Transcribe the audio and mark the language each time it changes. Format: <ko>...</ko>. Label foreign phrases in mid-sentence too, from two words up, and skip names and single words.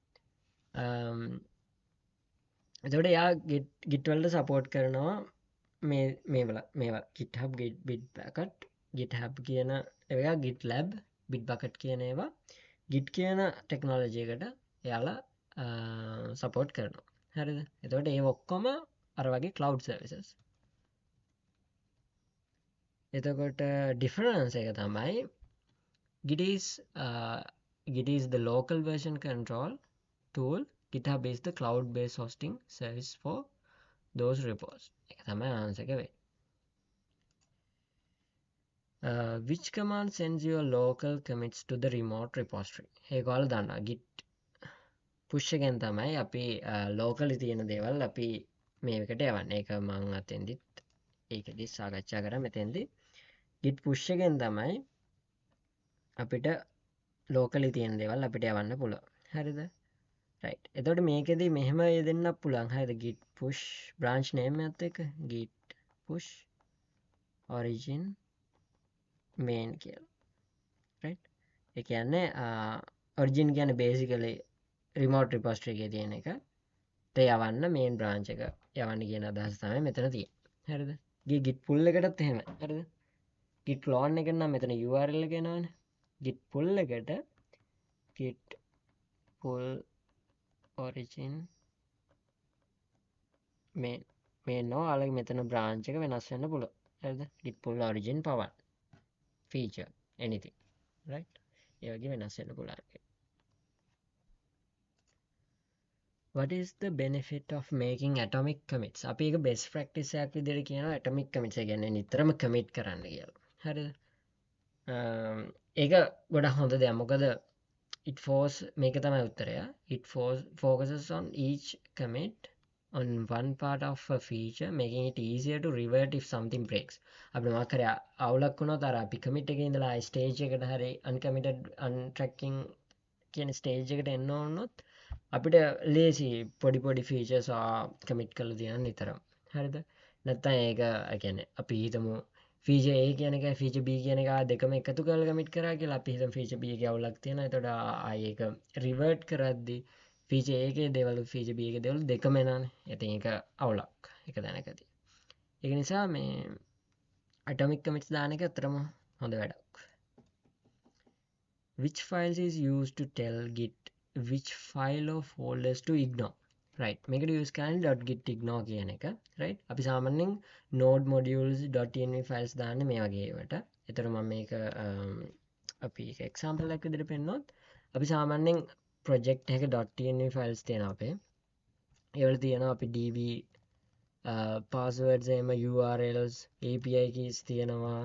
<si>එතකොට එයා Git වලට support කරනවා මේවා GitHub, Bitbucket, GitHub කියන ඒවා, GitLab, Bitbucket කියන ඒවා Git කියන ටෙක්නෝලොජි එකට එයාලා support කරනවා. හරිද? එතකොට ඒ ඔක්කොම අර වගේ</si> <en>cloud services.</en> <si>එතකොට difference එක තමයි</si> <en>Git is the local version control tool. GitHub is the cloud-based hosting service for those repos.</en> <si>එක තමයි answer එක වෙන්නේ.</si> <en>Which command sends your local commits to the remote repository?</en> <si>ඒක ඔයාලා දන්නවා.</si> <en>Git push</en> <si>එකෙන් තමයි අපි locally තියෙන දේවල් අපි මේකට යවන්නේ. ඒක මම අතෙන්දිත් ඒකෙදි සාකච්ඡා කරා මෙතෙන්දි.</si> <en>Git push</en> <si>එකෙන් තමයි අපිට locally තියෙන දේවල් අපිට යවන්න පුළුවන්. හරිද? right. එතකොට මේකෙදි මෙහෙම යෙදෙන්නත් පුළුවන්. හරිද?</si> <en>git push branch name</en> <si>එකත් එක්ක</si> <en>git push origin main කියලා.</en> <si>right. ඒ කියන්නේ origin කියන්නේ</si> <en>basically remote repository</en> <si>එකේ තියෙන එක. ඒ යවන්න</si> <en>main branch</en> <si>එක යවන්න කියන අදහස තමයි මෙතන තියෙන්නේ. හරිද?</si> <en>git pull</en> <si>එකටත් එහෙමයි. හරිද?</si> <en>git clone</en> <si>එක නම් මෙතන URL එක එනවනේ.</si> <en>git pull</en> <si>එකට</si> <en>git pull origin main</en> <si>නෝ අලගේ මෙතන branch එක වෙනස් වෙන්න පුළුවන්. හරිද?</si> <en>git pull origin power feature anything. right?</en> <si>ඒ වගේ වෙනස් වෙන්න පුළුවන්.</si> <en>What is the benefit of making atomic commits?</en> <si>අපි ඒක</si> <en>best practice</en> <si>එකක් විදිහට කියනවා</si> <en>atomic commits.</en> <si>ඒ කියන්නේ නිතරම commit කරන්න කියලා. හරිද? ඒක ගොඩක් හොඳ දෙයක්. මොකද මේක තමයි උත්තරය.</si> <en>It focuses on each commit on one part of a feature, making it easier to revert if something breaks.</en> <si>අපි මොකක් හරි අවුලක් වුණොත් අර අපි commit එකේ ඉඳලා stage එකට හරි</si> <en>uncommitted untracking</en> <si>කියන stage එකට එන්න ඕනොත් අපිට ලේසි පොඩි</si> <en>features commit</en> <si>කරලා තියන්න නිතරම. හරිද? නැත්නම් ඒක කියන්නේ අපි හිතමු</si> <en>feature A</en> <si>කියන එකයි</si> <en>feature B</en> <si>කියන එක දෙකම එකතු කරලා commit කරා කියලා අපි හිතමු</si> <en>feature B</en> <si>එකේ අවුලක් තියෙනවා. එතකොට ආයේ ඒක revert කරද්දී</si> <en>feature A</en> <si>එකේ දේවල්</si> <en>feature B</en> <si>එකේ දේවල් දෙකම එනවානේ. ඉතින් ඒක අවුලක් එක දැනකදී. ඒක නිසා මේ</si> <en>atomic commits</en> <si>දාන එක අතරම හොඳ වැඩක්.</si> <en>Which files is used to tell Git which file or folders to ignore? right.</en> <si>මේකට use කරන්නේ</si> <en>.git ignore</en> <si>කියන එක. right. අපි සාමාන්‍යයෙන්</si> <en>node modules.env files</en> <si>දාන්නේ මේ වගේ ඒවට. ඒතර මම මේක අපි example එකක් විදිහට පෙන්නනොත් අපි සාමාන්‍යයෙන් project එකක</si> <en>.env files</en> <si>තියෙනවා අපේ. ඒවල තියෙනවා අපි</si> <en>db passwords</en> <si>එහෙම</si> <en>urls api keys</en> <si>තියෙනවා.</si>